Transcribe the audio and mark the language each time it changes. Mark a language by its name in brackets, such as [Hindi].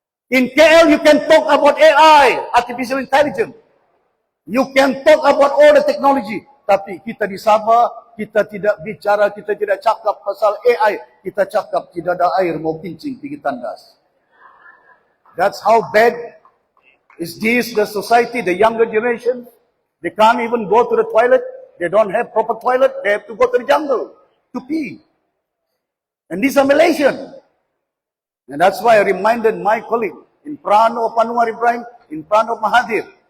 [English] In KL you can talk about AI, artificial intelligence. You can talk about all the technology. [Malay] Tapi kita di Sabah, kita tidak bicara, kita tidak cakap pasal AI. Kita cakap tidak ada air mau pincing pergi tandas. [English] That's how bad is this the society, the younger generation. They can't even go to the toilet. They don't have proper toilet. They have to go to the jungle to pee. And these are Malaysian. And that's why I reminded my colleague in front of Anwar Ibrahim, in front of Mahathir.